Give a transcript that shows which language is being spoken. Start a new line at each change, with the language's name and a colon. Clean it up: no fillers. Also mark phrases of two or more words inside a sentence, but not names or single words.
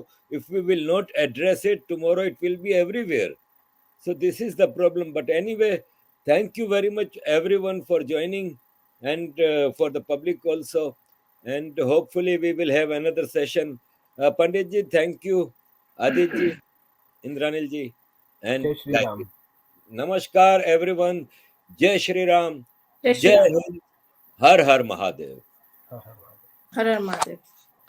English: If we will not address it tomorrow, it will be everywhere. So this is the problem. But anyway, thank you very much, everyone, for joining, and for the public also. And hopefully, we will have another session. Pandit ji, thank you. Adit ji, Indranil ji, and
Hindi: जय श्री Gayatri. Ram. Namaskar, everyone. जय श्री राम. जय श्री Jai Ram. हिंद। हर हर महादेव. Ha, ha, ha. हर हर महादेव.